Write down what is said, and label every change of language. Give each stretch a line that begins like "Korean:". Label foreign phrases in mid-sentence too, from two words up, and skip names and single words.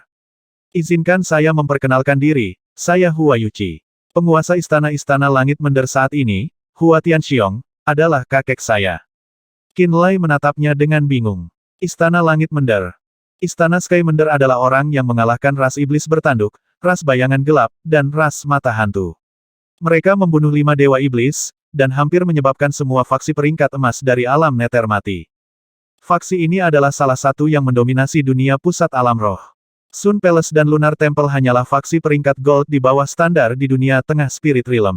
Indonesian: Izinkan saya memperkenalkan diri, saya Hua Yuqi. Penguasa Istana-Istana Langit Mender saat ini, Hua Tianxiong, adalah kakek saya. Qinlai menatapnya dengan bingung. Istana Langit Mender. Istana Skymender adalah orang yang mengalahkan ras iblis bertanduk, ras bayangan gelap, dan ras mata hantu. Mereka membunuh 5 dewa iblis, dan hampir menyebabkan semua faksi peringkat emas dari alam neter mati. Faksi ini adalah salah satu yang mendominasi dunia pusat alam roh. Sun Palace dan Lunar Temple hanyalah faksi peringkat gold di bawah standar di dunia tengah Spirit Realm.